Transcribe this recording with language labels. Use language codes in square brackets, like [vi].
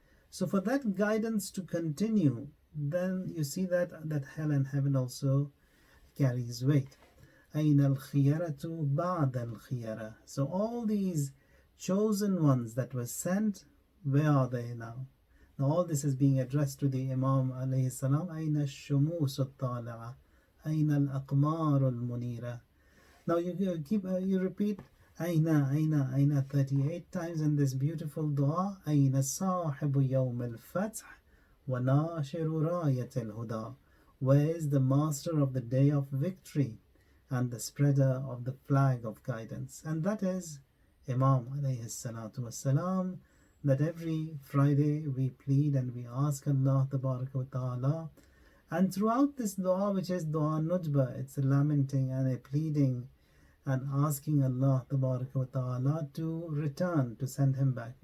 [en] So for that guidance to continue, then you see that hell and heaven also carries weight. [ar] أين الخيرة بعد الخيرة. [en] So all these chosen ones that were sent, where are they now? Now all this is being addressed to the Imam alayhi salam. [ar] أين الشموس الطالعة أين الأقمار المنيرة. [en] Now you repeat أين 38 times in this beautiful dua. [ar] أين صاحب يوم الفتح وناشر راية الهدى. [en] Where is the master of the day of victory and the spreader of the flag of guidance? And that is Imam alayhi salatu wassalam, that every Friday we plead and we ask Allah tabaraka wa ta'ala. And throughout this dua, which is dua nujba, it's a lamenting and a pleading and asking Allah tabaraka wa ta'ala to return, to send him back.